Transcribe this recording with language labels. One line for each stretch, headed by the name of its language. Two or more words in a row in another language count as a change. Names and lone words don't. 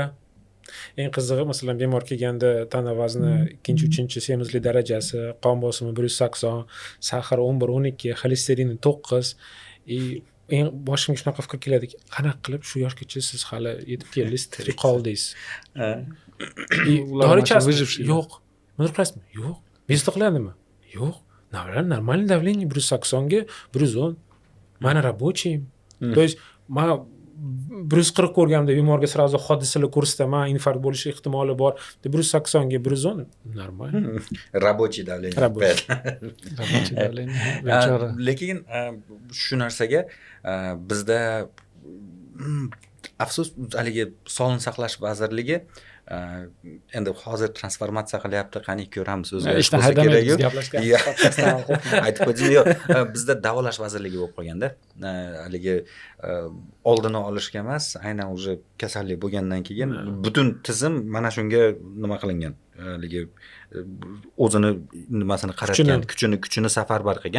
Uzbek: Eng qizig'i, masalan, bemor kelganda tana vazni 2-3 semizlik darajasi, qon bosimi 180, sahar 11-12, xolesterini 9 eng boshimga shunaqa fikr keladiki, qanaqa qilib shu yoshgacha siz hali yetib keldingiz, tirik qoldingiz. Dori ichasizmi? Yo'q. Nima qilasizmi? Yo'q. Bezovta qiladimi? Yo'q.
Russian: Нормальный давление 180 ga 110.
Uzbek: Mana рабочий.
Russian: То есть
Uzbek: men 140 ko'rganimda bemorga сразу hodisalar ko'rsataman, infarkt bo'lish ehtimoli bor. 180 ga 110 normal.
Russian: Рабочий давление. Rабочий давление.
Uzbek: Lekin shu narsaga bizda afsus haligi sog'liqni saqlash vazirligi endi hozir transformatsiya qilyapti, qani ko'ramiz o'zgarish bo'lsa kerak. Aytib qo'ydim, yo'q, bizda davolash vazirligi bo'lib qolganda, haligi oldini olishga emas, aynan уже kasallik bo'lgandan keyin butun tizim mana shunga nima qilingan, haligi o'zini nimasini qaratgan, kuchini safarbar qilgan.